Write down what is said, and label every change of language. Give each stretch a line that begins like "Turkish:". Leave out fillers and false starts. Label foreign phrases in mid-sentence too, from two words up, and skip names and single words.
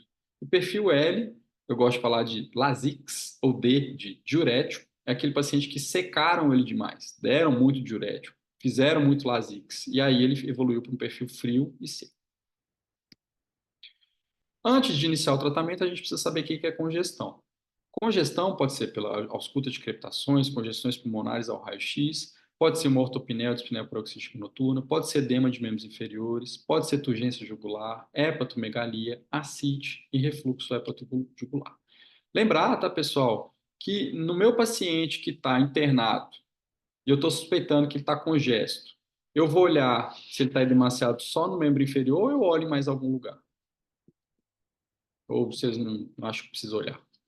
Portuguese: O perfil L, eu gosto de falar de Lasix, ou D, de diurético, é aquele paciente que secaram ele demais, deram muito diurético, fizeram muito Lasix, e aí ele evoluiu para um perfil frio e seco. Antes de iniciar o tratamento, a gente precisa saber o que é congestão. Congestão pode ser pela ausculta de crepitações, congestões pulmonares ao raio-x, pode ser uma ortopneia ou dispneia paroxística noturna, pode ser edema de membros inferiores, pode ser turgência jugular, hepatomegalia, ascite e refluxo hepatojugular. Lembrar, tá, pessoal, que no meu paciente que está internado, e eu estou suspeitando que ele está congesto, eu vou olhar se ele está edemaciado só no membro inferior ou eu olho em mais algum lugar? Ou vocês não acham que precisa olhar?